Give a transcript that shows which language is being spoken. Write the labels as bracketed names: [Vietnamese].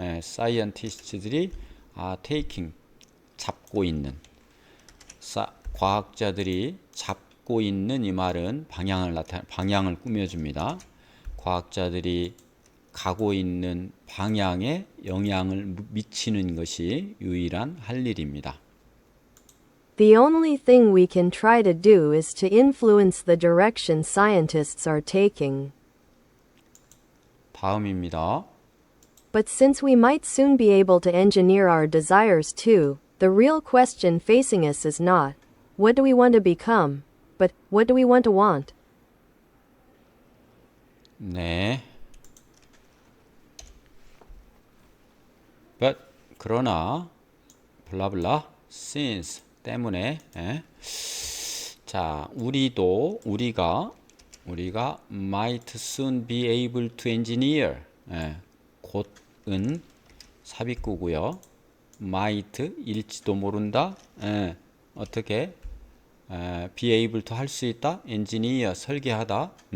[Korean] 사이언티스트들이 taking 잡고 있는 과학자들이 잡고 있는 이 말은 방향을 꾸며줍니다. 과학자들이 가고 있는 방향에 영향을 미치는 것이 유일한 할 일입니다. [English] The only thing we can try to do is to influence the direction scientists are taking. [Korean] 다음입니다. [English] But since we might soon be able to engineer our desires too, the real question facing us is not, what do we want to become, but what do we want to want? [Korean] 네. But 그러나 블라블라 since 때문에 자 우리가 [English] might soon be able to engineer [Korean] 곧은 삽입구고요. might 일지도 모른다. 어떻게 be able to 할 수 있다. engineer 설계하다.